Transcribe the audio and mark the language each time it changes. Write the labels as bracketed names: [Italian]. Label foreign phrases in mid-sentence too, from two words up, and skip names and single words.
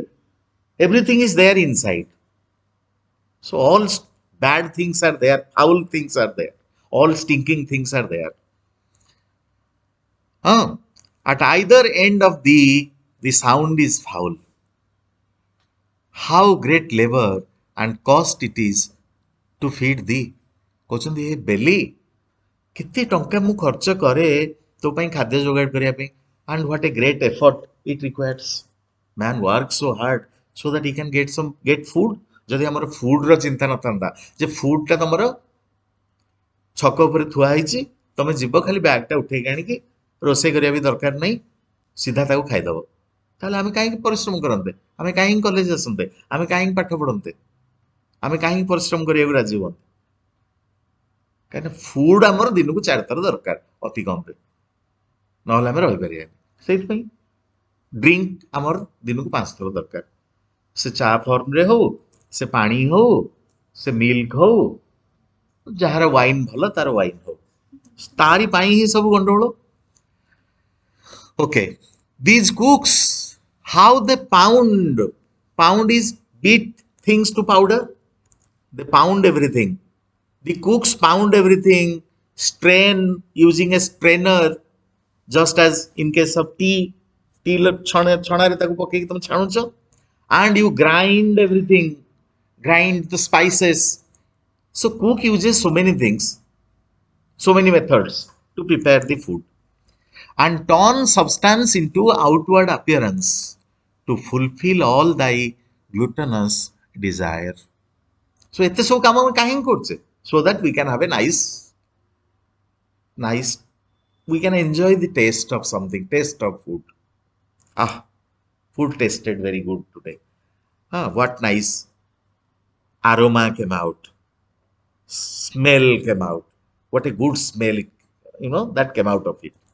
[English] Everything is there inside. So all bad things are there, foul things are there. All stinking things are there. At either end of the sound is foul. How great labor and cost it is to feed thee. [Odia] କହୁଛନ୍ତି ଏ ବେଲି କେତେ ଟଙ୍କା ମୁଁ ଖର୍ଚ୍ଚ କରେ ତୋ ପାଇଁ ଖାଦ୍ୟ ଯୋଗାଡ଼ କରିବା ପାଇଁ, [English] and what a great effort it requires. Man works so hard so that he can get food. [Odia] ଯଦି ଆମର ଫୁଡ୍ ର ଚିନ୍ତା ନଥାନ୍ତା ଯେ ଫୁଡ୍ ଟା ତମର ଛକ ଉପରେ ଥୁଆ ହେଇଛି, ତମେ ଯିବ ଖାଲି ବ୍ୟାଗ୍ ଟା ଉଠେଇକି ଆଣିକି ରୋଷେଇ କରିବା ବି ଦରକାର ନାହିଁ, ସିଧା ତାକୁ ଖାଇଦବ, ତାହେଲେ ଆମେ କାହିଁକି ପରିଶ୍ରମ କରନ୍ତେ, ଆମେ କାହିଁକି କଲେଜ ଆସନ୍ତେ, ଆମେ କାହିଁକି ପାଠ ପଢନ୍ତେ, ଆମେ କାହିଁକି ପରିଶ୍ରମ କରିବାକୁ ରାଜି ହୁଅନ୍ତେ? କାହିଁକିନା ଫୁଡ୍ ଆମର ଦିନକୁ 4 ଥର ଦରକାର ଅତି କମରେ, ନହେଲେ ଆମେ ରହିପାରିବାନି। ସେଇଥିପାଇଁ ଡ୍ରିଙ୍କ ଆମର ଦିନକୁ 5 ଥର ଦରକାର, ସେ ଚା ଫର୍ମରେ ହଉ, ସେ ପାଣି ହଉ, ସେ ମିଲ୍କ ହଉ, ଯାହାର ୱାଇନ୍ ଭଲ ତାର ୱାଇନ୍ ହଉ, ତାରି ପାଇଁ ହିଁ ସବୁ ଗଣ୍ଡଗୋଳ। [English] Okay, these cooks, how they pound is beat things to powder. They pound everything. The cooks pound everything, strain using a strainer, just as in case of tea [Odia] ଛଣାରେ ତାକୁ ପକେଇକି ତମେ ଛାଣୁଛ, [English] and you grind everything, grind the spices. So cook uses so many things, so many methods to prepare the food and turn substance into outward appearance to fulfill all thy gluttonous desire. [Odia] So ଏତେ ସବୁ କାମ ଆମେ କାହିଁକି କରୁଛେ? [English] So that we can have a nice, we can enjoy the taste of something, taste of food. Ah, food tasted very good today. Ah, what nice aroma came out, smell came out, what a good smell, that came out of it.